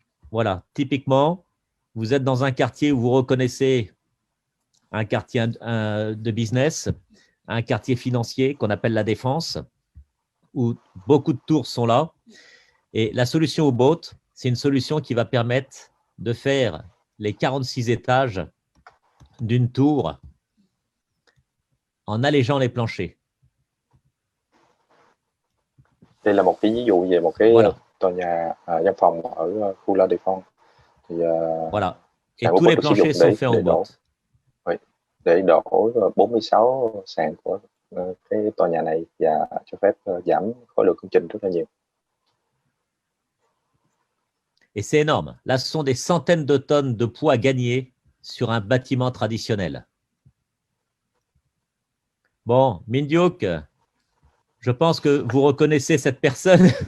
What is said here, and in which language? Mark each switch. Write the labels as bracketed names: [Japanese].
[French] Voilà, typiquement, vous êtes dans un quartier où vous reconnaissez un quartier de business, un quartier financier qu'on appelle la Défense, où beaucoup de tours sont là. Et la solution U-Boat, c'est une solution qui va permettre de faire les 46 étages d'une tour en allégeant les planchers. [Vietnamese] Đây là một cái ví dụ về một cái tòa nhà văn phòng ở khu La Défense. Thì, [French] voilà. Et tous les planchers sont faits en U-Boat. [Vietnamese] Oui, để đổ 46 sàn của cái tòa nhà này và cho phép giảm khối lượng công trình rất là nhiều. [French] Et c'est énorme. Là, ce sont des centaines de tonnes de poids gagnés sur un bâtiment traditionnel. Bon, Mindyuk, je pense que vous reconnaissez cette personne.